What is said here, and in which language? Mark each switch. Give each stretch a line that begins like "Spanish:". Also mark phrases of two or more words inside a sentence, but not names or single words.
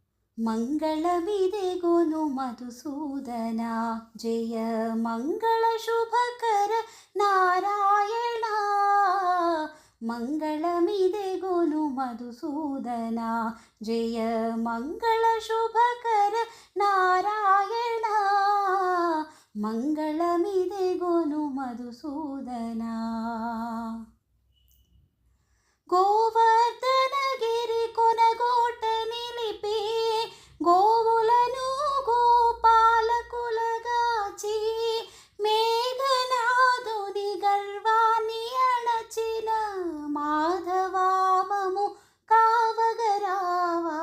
Kannada: ಮಂಗಳವಿದೆಗೋನು ಮಧುಸೂದನ, ಜಯ ಮಂಗಳ ಶುಭಕರ ನಾರಾಯಣ. ಮಂಗಳಮಿದೆಗೋನು ಮಧುಸೂದನ, ಜಯ ಮಂಗಳ ಶುಭಕರ ನಾರಾಯಣ. ಮಂಗಳಮಿದೆಗೋನು ಮಧುಸೂದನ.
Telugu: గోవర్ధనగిరి కొనగోట నిలిపి, గోవులను గోపాలకులగాచి, మేఘనాథుని గర్వాన్ని అణచిన మాధవామము కావగరావా.